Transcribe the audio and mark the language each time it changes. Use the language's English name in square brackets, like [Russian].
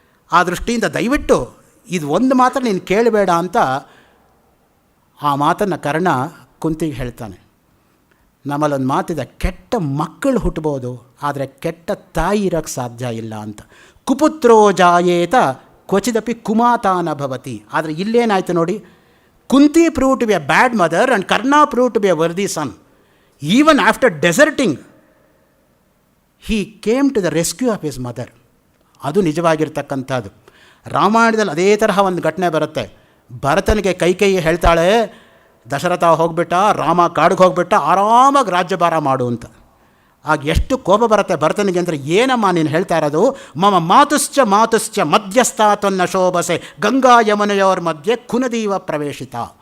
[Kannada] ಆ ದೃಷ್ಟಿಯಿಂದ ದಯವಿಟ್ಟು ಇದು ಒಂದು ಮಾತ್ರ ನೀನು ಕೇಳಬೇಡ ಅಂತ ಆ ಮಾತನ್ನು ಕರ್ಣ ಕುಂತಿಗೆ ಹೇಳ್ತಾನೆ. ನಮ್ಮಲ್ಲೊಂದು ಮಾತಿದೆ, ಕೆಟ್ಟ ಮಕ್ಕಳು ಹುಟ್ಟಬೋದು, ಆದರೆ ಕೆಟ್ಟ ತಾಯಿ ಇರೋಕ್ಕೆ ಸಾಧ್ಯ ಇಲ್ಲ ಅಂತ. [Sanskrit] ಕುಪುತ್ರೋ ಜಾಯೇತ ಕ್ವಚಿದಪಿ ಕುಮಾತಾನ ಭವತಿ. [Kannada] ಆದರೆ ಇಲ್ಲೇನಾಯಿತು ನೋಡಿ, [English] Kunti proved to be a bad mother and Karna proved to be a worthy son. Even after deserting, he came to the rescue of his mother. [Kannada] ಅದು ನಿಜವಾಗಿರ್ತಕ್ಕಂಥದ್ದು. ರಾಮಾಯಣದಲ್ಲಿ ಅದೇ ತರಹ ಒಂದು ಘಟನೆ ಬರುತ್ತೆ. ಭರತನಿಗೆ ಕೈಕೇಯಿ ಹೇಳ್ತಾಳೆ, ದಶರಥ ಹೋಗ್ಬಿಟ್ಟ, ರಾಮ ಕಾಡಿಗೆ ಹೋಗ್ಬಿಟ್ಟ, ಆರಾಮಾಗಿ ರಾಜ್ಯಭಾರ ಮಾಡು ಅಂತ. ಆಗ ಎಷ್ಟು ಕೋಪ ಬರುತ್ತೆ ಭರತನಿಗೆ ಅಂದರೆ, ಏನಮ್ಮ ನೀನು ಹೇಳ್ತಾ ಇರೋದು? [Sanskrit] ಮಮ ಮಾತುಶ್ಚ ಮಾತುಶ್ಚ ಮಧ್ಯಸ್ಥಾತ್ವನ್ನ ಶೋಭಸೆ ಗಂಗಾ ಯಮುನೆಯೋರ್ ಮಧ್ಯೆ ಕುನದೀವ ಪ್ರವೇಶಿತ.